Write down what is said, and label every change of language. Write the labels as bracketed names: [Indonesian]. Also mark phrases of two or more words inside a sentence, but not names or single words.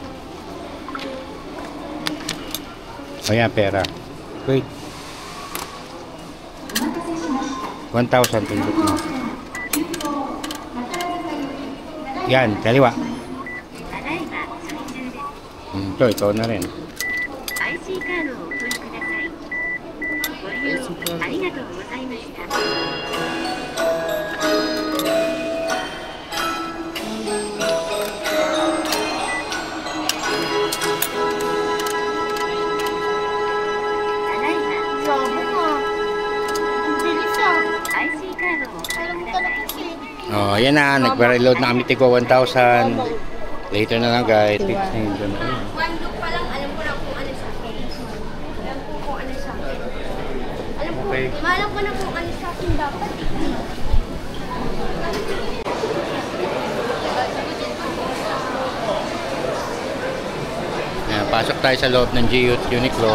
[Filipino] O yan, pera. Wait. 1,000 pindot mo. Yan, kaliwa. Ito na rin. [Japanese] IC カードをお取りください。ご利用ありがとうございました。 [Filipino] Grabe ka. Ang bilis ah. [Japanese] IC カードをお取り [Filipino] Alam [Japanese] く [Filipino] ka [Japanese] だ [Filipino] na [Japanese] さい。 [Filipino] kasi. Oh, yan na. Nag-reload na kami tigo 1,000. Later na lang guys. Fix na yun dun. [English] One look [Filipino] pa lang, alam ko na kung ano sa akin. Alam ko kung ano sa akin. Alam ko, Okay. maalam ko na kung ano sa akin dapat. Ayan, pasok tayo sa loob ng GU's Uniqlo.